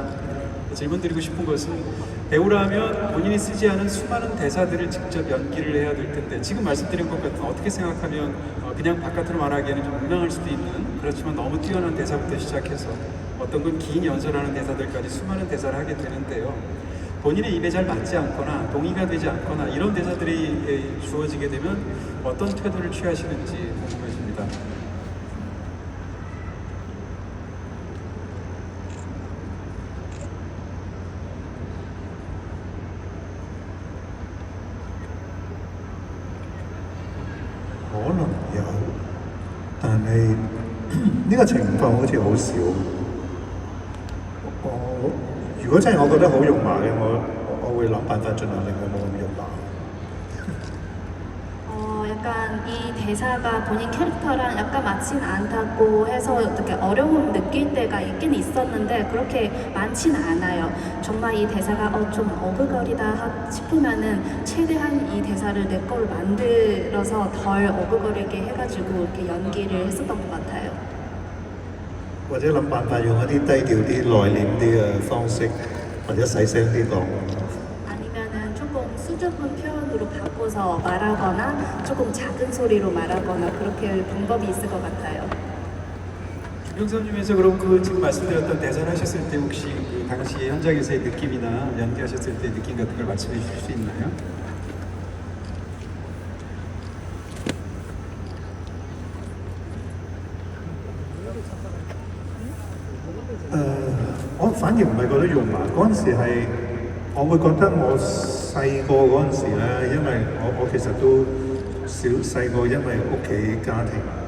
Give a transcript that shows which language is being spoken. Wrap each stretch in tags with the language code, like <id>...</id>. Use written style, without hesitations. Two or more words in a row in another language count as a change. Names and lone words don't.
<ko>질문 드리고 싶은 것은 배우라면 본인이 쓰지 않은 수많은 대사들을 직접 연기를 해야 될 텐데 지금 말씀드린 것 같은 어떻게 생각하면 그냥 바깥으로 말하기에는 좀 민망할 수도 있는 그렇지만 너무 뛰어난 대사부터 시작해서 어떤 건 긴 연설하는 대사들까지 수많은 대사를 하게 되는데요. 본인의 입에 잘 맞지 않거나 동의가 되지 않거나 이런 대사들이 주어지게 되면 어떤 태도를 취하시는지 궁금해집니다.</ko> <yue>可能有，但係呢個情況好似好少。如果真係我覺得好肉麻嘅，我會諗辦法盡量令佢冇咁肉麻。</yue> <ko>약간 이 대사가 본인 캐릭터랑 약간 맞진 않다고 해서 어떻게 어려움을 느낄 때가 있긴 있었는데 그렇게 많진 않아요. 정말 이 대사가 좀 어그거리다 싶으면은 최대한 이 대사를 내 거로 만들어서 덜 어그거리게 해가지고 이렇게 연기를 했었던 것 같아요.</ko> <yue>或者諗辦法用一啲低調啲、內斂啲嘅方式，或者細聲啲講。</yue> <ko>아니면은 조금 수줍은 표현으로 바꿔서 말하거나 조금 작은 소리로 말하거나 그렇게 방법이 있을 것 같아요. 중경삼림에서 그럼 그 지금 말씀드렸던 대사를 하셨을 때 혹시 그 당시 현장에서의 느낌이나 연기하셨을 때 느낌 같은 걸 말씀해 주실 수 있나요?</ko> <yue>我反而唔係覺得肉麻，嗰陣時係我會覺得我細個嗰陣時咧，因為我其實都細個，因為屋企家庭</yue>